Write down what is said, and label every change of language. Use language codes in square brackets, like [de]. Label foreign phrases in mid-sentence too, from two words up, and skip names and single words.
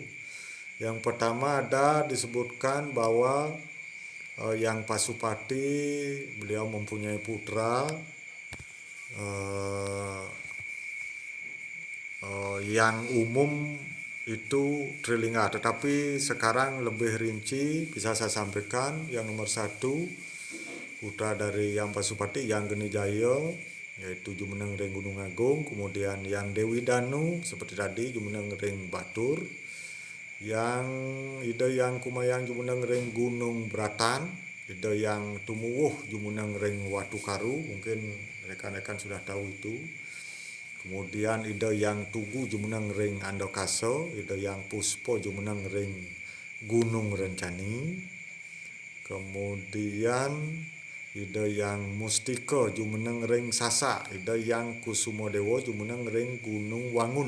[id] Yang pertama ada disebutkan bahwa yang Pasupati, beliau mempunyai putra yang umum itu Trilingga, tetapi sekarang lebih rinci bisa saya sampaikan. Yang nomor 1, putra dari Yang Pasupati, Yang Geni Jaya, yaitu [ban] Jumeneng Ring [id] Gunung Agung. Kemudian Yang Dewi Danu seperti tadi, [ban] Jumeneng Ring Batur. Yang Ida Yang Kumayang, Jumeneng Ring Gunung Beratan. Ida Yang Tumuwuh, Jumeneng Ring Watu Karu, [id] mungkin rekan-rekan sudah tahu itu. [ban] Kemudian Ida Yang Tugu, Jumeneng Ring Andokaso. Ida Yang Puspo, Jumeneng Ring Gunung Rencani. Kemudian Ida Yang Mustika, Jumeneng Ring Sasa. Ida Yang Kusumodewo, Jumeneng Ring Gunung Wangun.